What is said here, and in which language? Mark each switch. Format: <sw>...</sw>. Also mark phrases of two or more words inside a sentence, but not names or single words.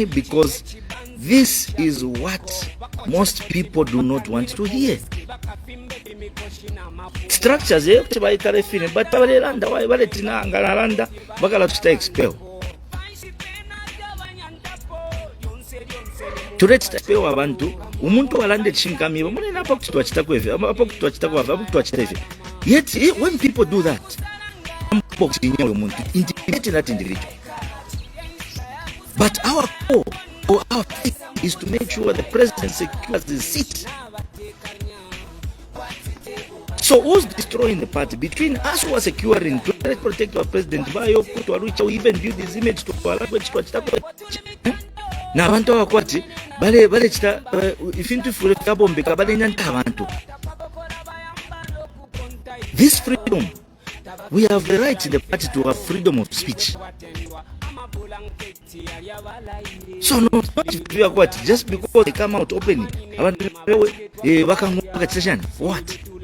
<en>Because this is what most people do not want to hear. Structures, but expel.</en> <bem>Expel abantu umuntu walande chinkamiro munena pakutwa chitakwefe pakutwa chitakwafa.</bem> <en>Yet when people do that, intimidate that individual. But our goal or our faith is to make sure the president secures his seat. So who's destroying the party? Between us who are securing to protect our president, who even build his image to our language</en> <bem>na abantu abakwati bale chita ifintu fuleka bombeka bale nyanta abantu.</bem> <en>This freedom, we have the right in the party to have freedom of speech. So no, just because they come out openly, what?</en>